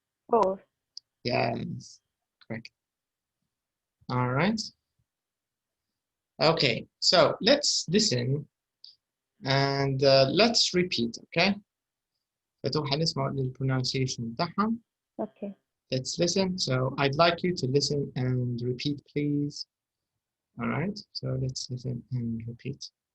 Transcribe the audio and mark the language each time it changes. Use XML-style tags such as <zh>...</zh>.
<en>4. Yes, correct. All right. Okay, so let's listen and let's repeat, okay?</en> <ar>فتوحى نسمع الpronunciation بتاعهم.</ar> <en>Okay. Let's listen. So I'd like you to listen and repeat, please. All right, so let's listen and repeat.</en>